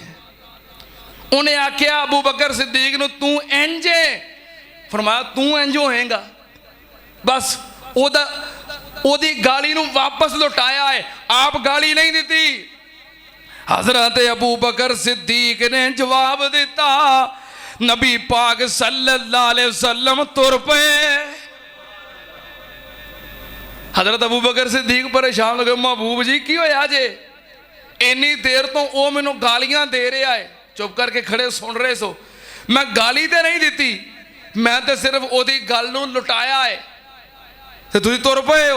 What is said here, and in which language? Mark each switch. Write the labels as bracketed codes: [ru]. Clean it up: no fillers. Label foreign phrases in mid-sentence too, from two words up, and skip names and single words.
[pa] اوہنے آکھیا ابو بکر صدیق نوں توں انجے، فرمایا توں انج ہوئے گا. بس اوہدی گالی نوں واپس لوٹایا ہے، آپ گالی نہیں دی. حضرت ابو بکر صدیق نے جواب دتا. نبی پاک [ar] صلى الله عليه وسلم [pa] ٹر پئے. حضرت ابو بکر صدیق پریشان ہو گئے، محبوب جی کی ہویا جے، اینی دیر تو وہ مینوں گالیاں دے رہا ہے، چپ کر کے کھڑے سن رہے سو. میں گالی تو نہیں دی، میں تو صرف اوہدی گل نوں لوٹایا ہے تے تسیں ٹر پئے ہو.